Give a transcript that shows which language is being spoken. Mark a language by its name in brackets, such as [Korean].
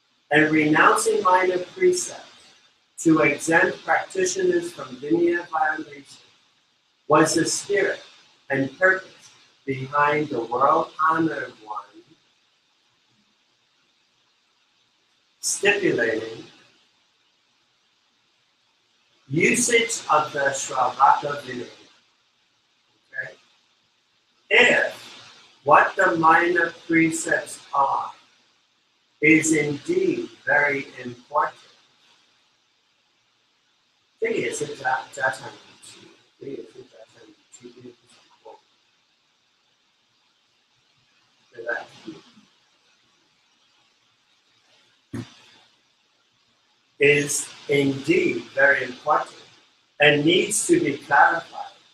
[English] and renouncing minor precepts to exempt practitioners from Vinaya violation was the spirit and purpose behind the world-honored one stipulating usage of the Shravaka Vinaya. Okay? If what the minor precepts are is indeed very important, [Chinese] 这个也是加强语气，这个也是加强语气，这个不是过，对吧？ [English] is indeed very important and needs to be clarified.